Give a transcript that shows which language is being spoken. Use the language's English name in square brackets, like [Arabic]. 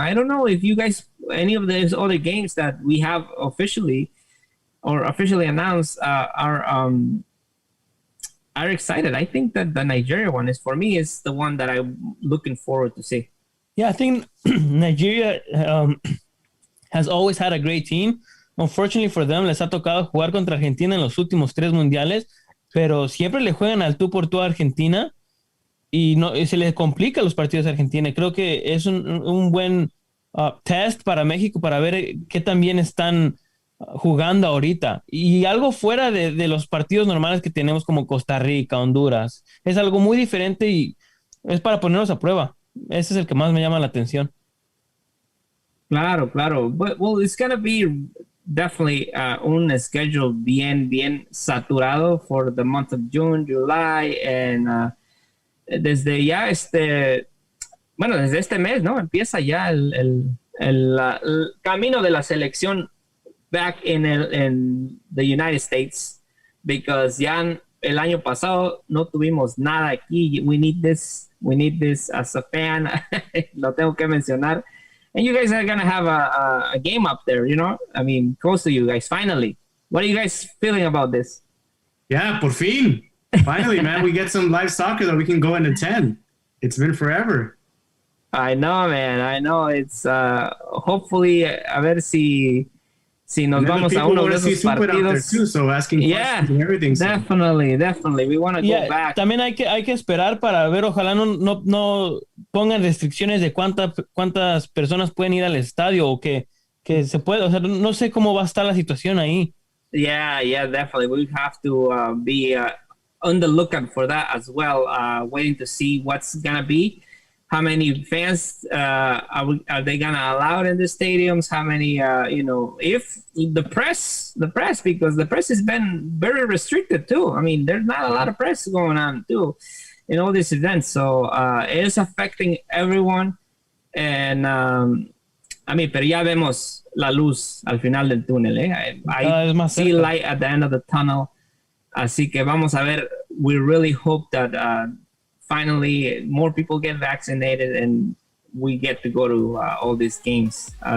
[English] I don't know if you guys, any of those other games that we have officially announced are excited. I think that the Nigeria one is the one that I'm looking forward to see. Yeah, I think Nigeria has always had a great team. Unfortunately for them, [Spanish] les ha tocado jugar contra Argentina en los últimos 3 mundiales, pero siempre le juegan al tú por tú a Argentina y se les complica los partidos a Argentina. Creo que es un buen test para México para ver qué tan bien están jugando ahorita. Y algo fuera de los partidos normales que tenemos como Costa Rica, Honduras. Es algo muy diferente y es para ponernos a prueba. Ese es el que más me llama la atención. [English] Claro. Well, it's going to be definitely un schedule [Spanish] bien saturado [English] for the month of June, July, and [Spanish] desde ya desde este mes, ¿no? Empieza ya el camino de la selección [English] back in the United States, because [Spanish] ya el año pasado no tuvimos nada aquí. [English] We need this as a fan. [Spanish] Lo tengo que mencionar. [English] And you guys are going to have a game up there, you know? I mean, close to you guys, finally. What are you guys feeling about this? [Spanish] Yeah, por fin. [English] Finally, man, we get some live soccer that we can go and attend. It's been forever. I know, man. I know. It's hopefully, [Spanish] a ver si nos vamos a uno de esos partidos. [English] Too, so asking questions and everything. So. Definitely. We want to go back. [Spanish] También hay que esperar para ver, ojalá no pongan restricciones de cuántas personas pueden ir al estadio o que se puede, o sea, no sé cómo va a estar la situación ahí. [English] Yeah, definitely. We have to be on the lookout for that as well, waiting to see what's going to be. How many fans are they gonna allow in the stadiums? How many, if the press, because the press has been very restricted too. I mean, there's not a lot of press going on too in all these events. So it is affecting everyone. [Spanish] And pero ya vemos la luz al final del túnel. [English] I see light at the end of the tunnel. [Spanish] Así que vamos a ver. [English] We really hope that finally more people get vaccinated and we get to go to all these games.